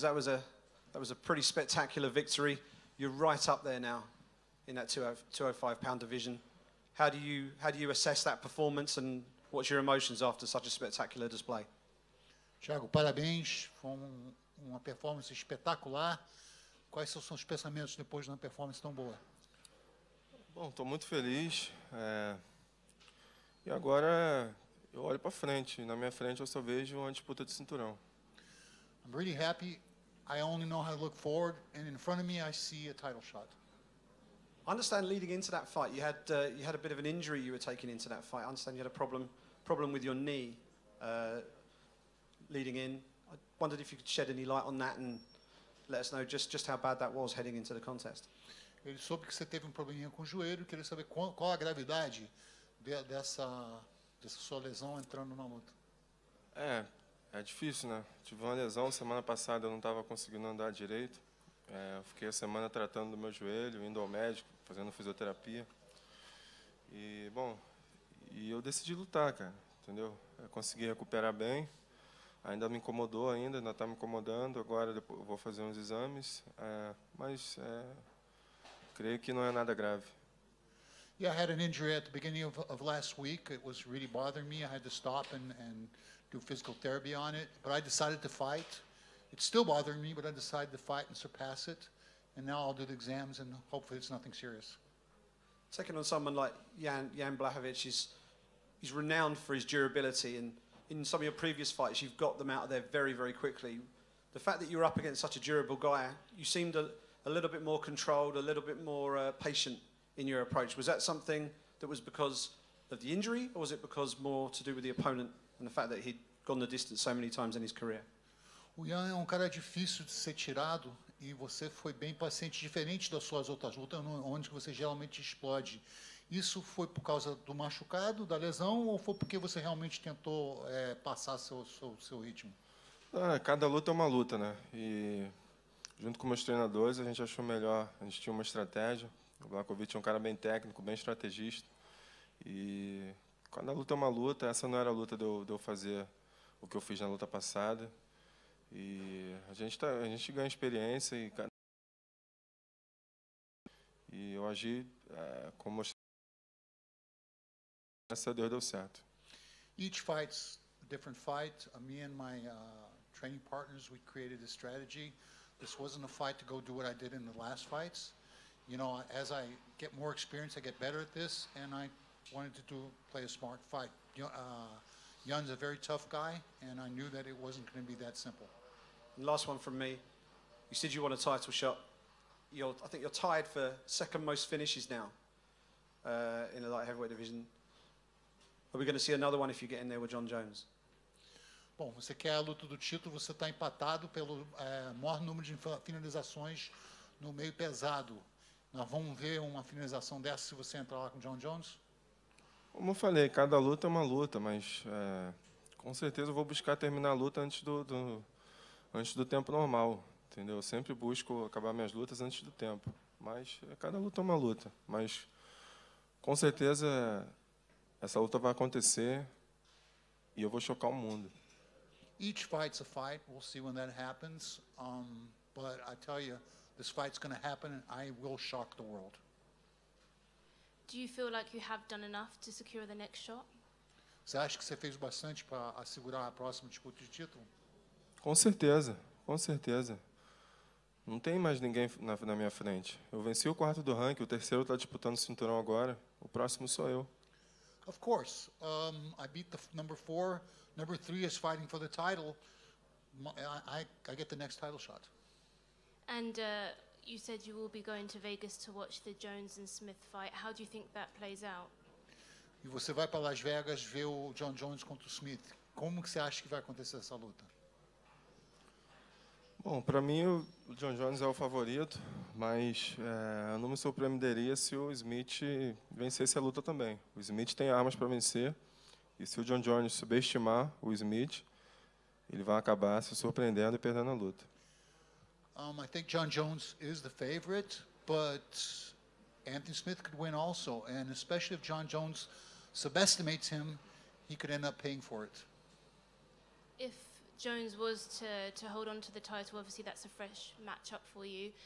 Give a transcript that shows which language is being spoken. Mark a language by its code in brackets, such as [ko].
[en] That was a pretty spectacular victory. You're right up there now in that 205-pound division. How do you assess that performance, and what's your emotions after such a spectacular display? [pt] Thiago, parabéns. Foi uma performance espetacular. Quais são os seus pensamentos depois de uma performance tão boa? Bom, estou muito feliz. E agora eu olho para frente. Na minha frente eu só vejo uma disputa de cinturão. [en] I'm really happy. I only know how to look forward, and in front of me I see a title shot. I understand leading into that fight, you had a bit of an injury you were taking into that fight. I understand you had a problem with your knee leading in. I wondered if you could shed any light on that and let us know just how bad that was heading into the contest. [pt] Ele soube que você teve um probleminha com o joelho, queria saber qual a gravidade dessa sua lesão entrando na luta. É difícil, né? Tive uma lesão semana passada, eu não estava conseguindo andar direito. Fiquei a semana tratando do meu joelho, indo ao médico, fazendo fisioterapia. E, bom, eu decidi lutar, cara, entendeu? Eu consegui recuperar bem. Ainda me incomodou, ainda está me incomodando. Agora depois eu vou fazer uns exames, mas creio que não é nada grave. [en] Yeah, I had an injury at the beginning of last week. It was really bothering me. I had to stop and do physical therapy on it. But I decided to fight. It's still bothering me, but I decided to fight and surpass it. And now I'll do the exams, and hopefully it's nothing serious. Taking on someone like Jan Blachowicz, he's renowned for his durability, and in some of your previous fights, you've got them out of there very, very quickly. The fact that you're up against such a durable guy, you seemed a little bit more controlled, a little bit more patient in your approach. Was that something that was because of the injury, or was it because more to do with the opponent and the fact that he'd gone the distance so many times in his career? [pt] O Jan é um cara difícil de ser tirado, e você foi bem paciente, diferente das suas outras lutas, onde você geralmente explode. Isso foi por causa do machucado, da lesão, ou foi porque você realmente tentou passar seu ritmo? Cada luta é uma luta, né? E junto com meus treinadores, a gente achou melhor, a gente tinha uma estratégia. O Blachowicz é um cara bem técnico, bem estrategista. E cada luta é uma luta. Essa não era a luta de eu fazer o que eu fiz na luta passada. E a gente ganha experiência e eu agi como graças a Deus deu certo. [en] Each fight's a different fight. Me and my training partners, we created a strategy. This wasn't a fight to go do what I did in the last fights. You know, as I get more experience, I get better at this, and I wanted to play a smart fight. Jan's a very tough guy, and I knew that it wasn't going to be that simple. And last one from me. You said you want a title shot. I think you're tied for second most finishes now in the light heavyweight division. Are we going to see another one if you get in there with John Jones? [pt] Bom, você quer a luta do título, você está empatado pelo maior número de finalizações no meio pesado. Nós vamos ver uma finalização dessa se você entrar lá com John Jones? Como eu falei, cada luta é uma luta, mas com certeza eu vou buscar terminar a luta antes do tempo normal, entendeu? Eu sempre busco acabar minhas lutas antes do tempo, mas cada luta é uma luta. Mas com certeza essa luta vai acontecer e eu vou chocar o mundo. [en] Each fight's a fight. We'll see when that happens. But I tell you, this fight's going to happen, and I will shock the world. Do you feel like you have done enough to secure the next shot? [pt] Você acha que você fez bastante para assegurar a próxima disputa de título? Com certeza, com certeza. Não tem mais ninguém na minha frente. Eu venci o quarto do ranking, o terceiro está disputando o cinturão agora. O próximo sou eu. [en] Of course. I beat the number 4. Number 3 is fighting for the title. I get the next title shot. And you said you will be going to Vegas to watch the Jones and Smith fight. How do you think that plays out? [pt] E você vai para Las Vegas ver o John Jones contra o Smith. Como que você acha que vai acontecer essa luta? Bom, para mim o John Jones é o favorito, mas eu não me surpreenderia se o Smith vencesse a luta também. O Smith tem armas para vencer, e se o John Jones subestimar o Smith, ele vai acabar se surpreendendo e perdendo a luta. [en] I think John Jones is the favorite, but Anthony Smith could win also, and especially if John Jones subestimates him, he could end up paying for it. If Jones was to hold on to the title, obviously that's a fresh matchup for you.